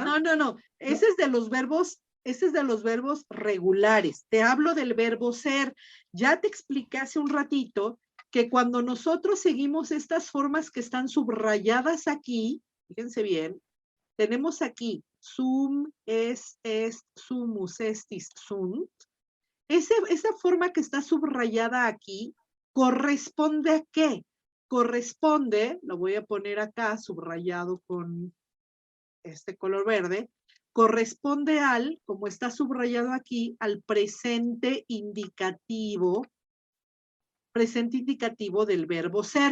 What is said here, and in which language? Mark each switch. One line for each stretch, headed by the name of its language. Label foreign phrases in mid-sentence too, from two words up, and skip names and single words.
Spanish: No. Ese es de los verbos regulares. Te hablo del verbo ser. Ya te expliqué hace un ratito que cuando nosotros seguimos estas formas que están subrayadas aquí, fíjense bien, tenemos aquí
Latin: sum, est, sumus, estis, sunt.
Spanish: Esa forma que está subrayada aquí corresponde a qué? Corresponde, lo voy a poner acá subrayado con este color verde, corresponde como está subrayado aquí, al presente indicativo del verbo ser.